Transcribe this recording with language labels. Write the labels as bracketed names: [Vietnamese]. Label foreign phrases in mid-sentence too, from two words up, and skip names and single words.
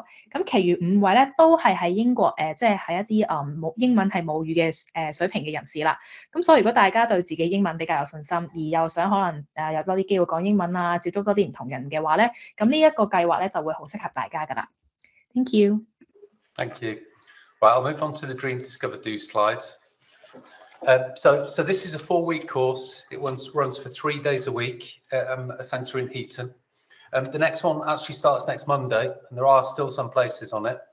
[Cantonese] 咁其餘5位咧都係喺英國即係喺一啲英文係母語嘅水平嘅人士啦。咁所以如果大家對自己英文比較有信心，而又想可能有多啲機會講英文啊，接觸多啲唔同人嘅話咧，咁呢一個計劃咧就會好適合大家噶啦。 [English] Thank you. Thank you. Right, I'll move on to the Dream Discover Do slides. So this is a 4-week course. It runs for 3 days a week at a centre in Heaton. The next one actually starts next Monday, and there are still some places on it.